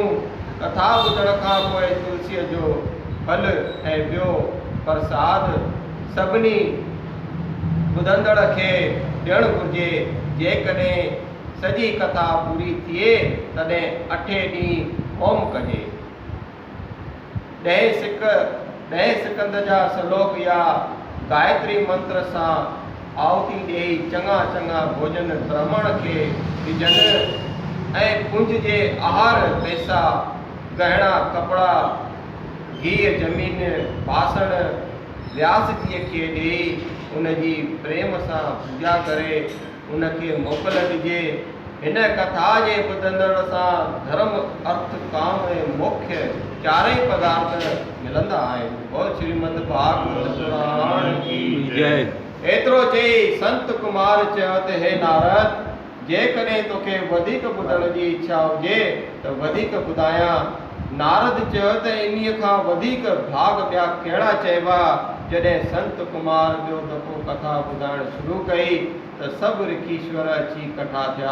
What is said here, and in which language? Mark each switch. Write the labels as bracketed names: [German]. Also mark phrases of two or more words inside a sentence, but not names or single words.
[Sindhi] कथा ॿुधण खां पोइ तुलसीअ जो फल ऐं ॿियो प्रसाद सभिनी ॿुधंदड़ खे ॾियणु घुरिजे। जेकॾहिं सॼी कथा पूरी थिए तॾहिं 8 ॾींहं होम कजे। 10 सिकंद जा श्लोक या गायत्री मंत्र सां आहुति ॾेई चङा भोजन ब्राह्मण खे ॾिजनि ऐं कुंज जे आहार पैसा गहना कपिड़ा घी ज़मीन बासण व्यास जीअ खे ॾेई उनजी प्रेम सां पूजा करे उनखे मोकल ॾिजे। हिन कथा जे ॿुधंदड़ सां धर्म अर्थ काम ऐं मोक्ष 4 पदार्थ मिलंदा आहिनि। [Hindi] बोल श्रीमद भागवत पुराण की जय। [Sindhi] एतिरो चई संत कुमार चयो त हे नारद, जेकॾहिं तोखे वधीक ॿुधण जी इच्छा हुजे त वधीक ॿुधायां। नारद चयो त इन्हीअ खां वधीक भाग ॿिया कहिड़ा चइबा। जॾहिं संत कुमार ॿियो दफ़ो कथा ॿुधाइणु शुरू कई त सभु ऋषीश्वर अची कठा थिया।